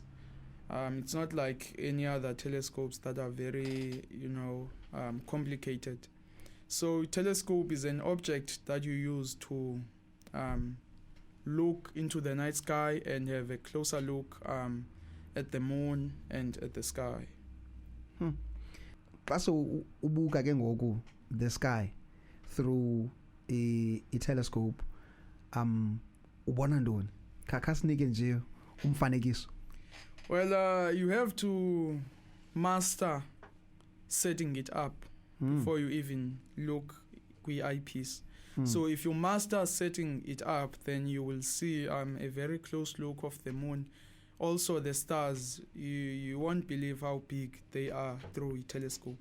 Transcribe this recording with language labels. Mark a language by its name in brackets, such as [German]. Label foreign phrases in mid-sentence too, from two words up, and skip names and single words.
[English] It's not like any other telescopes that are very, complicated. So telescope is an object that you use to look into the night sky and have a closer look at the moon and at the sky. So [Xhosa] ubuka ke ngoku [English] the sky through a telescope, [Xhosa] ubona ndoni? Khasinike nje umfanekiso. [English] Well, you have to master setting it up before you even look with eyepiece. So if you master setting it up, then you will see a very close look of the moon. Also the stars, you won't believe how big they are through a telescope.